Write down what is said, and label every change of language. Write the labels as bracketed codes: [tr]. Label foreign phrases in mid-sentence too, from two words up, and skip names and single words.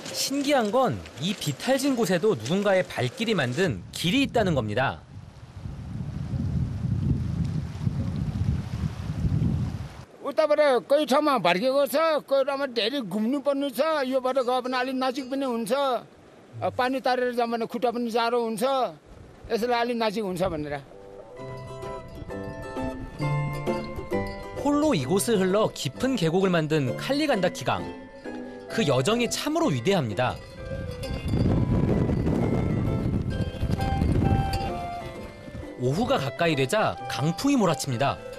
[ko] 신기한 건 이 비탈진 곳에도 누군가의 발길이 만든 길이 있다는 겁니다. [ne] उताबाट कोही ठाउँमा भड्केको छ कोही ठाउँमा धेरै घुम्नु पर्नु छ योबाट गयो भने अलि नजिक पनि हुन्छ पानी तारेर जाऊँ भने खुट्टा पनि जाडो हुन्छ यसैले अलि नजिक हुन्छ भनेर [ko] 홀로 이곳을 흘러 깊은 계곡을 만든 칼리간다키강. 그 여정이 참으로 위대합니다. 오후가 가까이 되자 강풍이 몰아칩니다.